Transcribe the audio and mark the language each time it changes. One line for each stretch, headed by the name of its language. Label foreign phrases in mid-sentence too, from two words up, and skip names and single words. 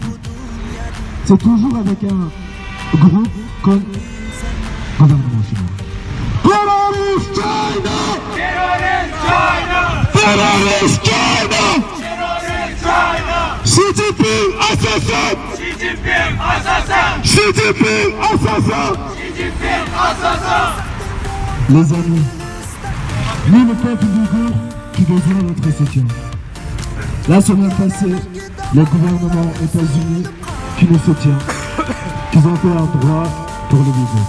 French: C'est toujours avec un groupe comme gouvernement chinois.
English: Terrorist China! Terrorist China! Terrorist China! Terrorist China!
French: Xi Jinping assassin! Xi Jinping assassin! Xi Jinping assassin! Xi Jinping assassin! Les amis, nous le peuple ouïghour qui besoin de notre soutien. La semaine passée, le gouvernement États-Unis qui nous soutient, qui ont fait un droit pour les Ouïghours.